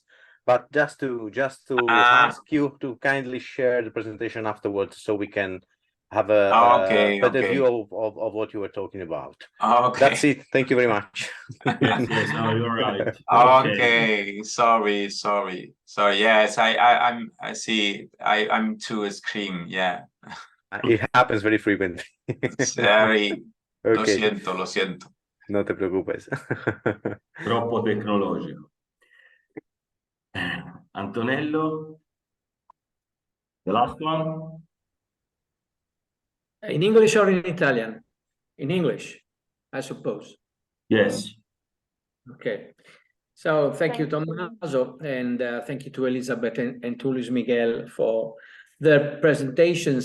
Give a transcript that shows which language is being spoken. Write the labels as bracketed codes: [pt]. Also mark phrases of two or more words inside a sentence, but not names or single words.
[en] But just to ask you to kindly share the presentation afterwards, so we can have a better view of what you were talking about. Okay. That's it. Thank you very much. Yes, no, you're right. Okay. Sorry. Yes, I see. I'm too screen. Yeah. It happens very frequently. Sorry. Okay. [es] Lo siento. No te preocupes. [it] Troppo tecnologico. Antonello, [en] the last one. In English or in Italian? In English. I suppose. Yes. Okay. So thank you, Thank you. Tommaso, and thank you to Elizabeth and to Luis Miguel for their presentations.